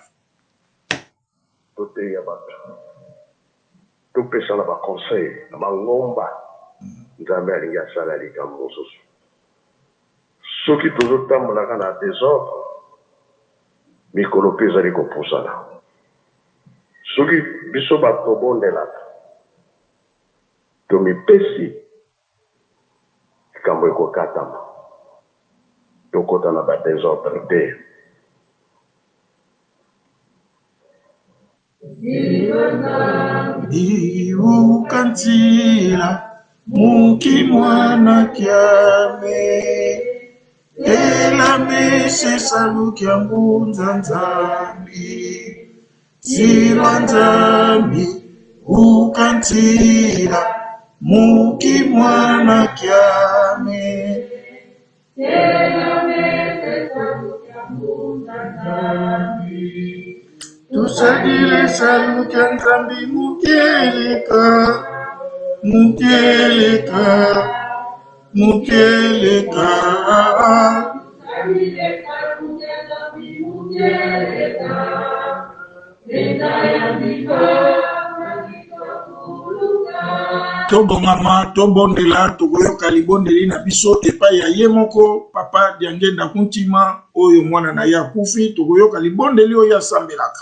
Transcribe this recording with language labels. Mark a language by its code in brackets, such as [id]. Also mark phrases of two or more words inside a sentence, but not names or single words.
[ln] toteya bato topesa na baconseil na bangomba nzambe alingi asala likambo mosusu soki tozotambolaka na désordre mikolo mpe ezali kopusana soki biso bato tobondelaka tomipesi likambo ekokatama tokota na badésordre te [kg] iukantila muki mwana kyame elamese saluki ya ngunza nzambi silwa nzambi ukantila muki mwana kyame elamese saluki ya ngunza nzambi tusadile saluki ya nzambi mukeleka [ln] mukeleka mukeleka tobongama tobondela tokoyoka libondeli na biso epai ya ye moko papa Diangenda Kuntima oyo mwana na ye akufi tokoyoka libondeli oyo asambelaka